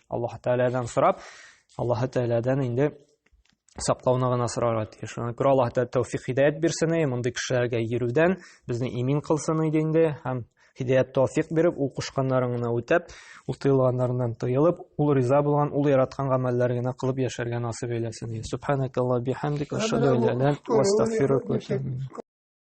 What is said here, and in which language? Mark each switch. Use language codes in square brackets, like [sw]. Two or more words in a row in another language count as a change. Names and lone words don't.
[tt] Аллаһ Тәгаләдән сорап, Аллаһ Тәгаләдән инде саклауны гына сорарга тиеш. Шуңа күрә Аллаһ Тәгалә тәүфик хидаят бирсен, мондый кешеләргә йөрүдән безне имин кылсын иде инде, һәм хидаят тәүфик биреп, ул кушканнарын гына үтәп, ул тыелганнарыннан тыелып, ул риза булган, ул яраткан гамәлләргә кылып яшәргә насыйп әйләсен. [ar] سبحانك اللهم بحمدك، أشهد أن لا إله إلا أنت، وأستغفرك.